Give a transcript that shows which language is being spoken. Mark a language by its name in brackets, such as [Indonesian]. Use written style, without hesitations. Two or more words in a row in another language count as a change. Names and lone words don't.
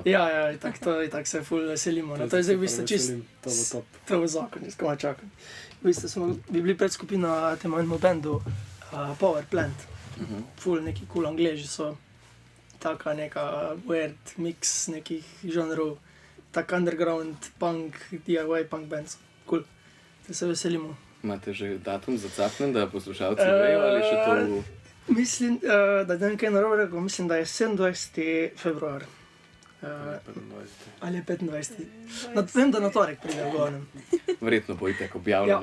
[Slovenian] Ja, tako se ful veselimo. To je zdaj v bistvu čist, To bo top. to bo zakon, jaz komaj čakam. V bistvu bi bili pred skupino temu enemu bendu Power Plant. Ful neki cool Angleži so. Taka neka [English] weird mix [Slovenian] nekih žanrov, tak [English] underground punk, DIY punk bands. Cool. [Slovenian] Da se veselimo. Imate že datum zacapnen, da poslušalci vejo ali še to? Mislim, da je nekaj narobe rekel, mislim, da je 27. februar. Ali je 25. Vem, da na torek pride v glavnem. Verjetno bo itak objavljeno.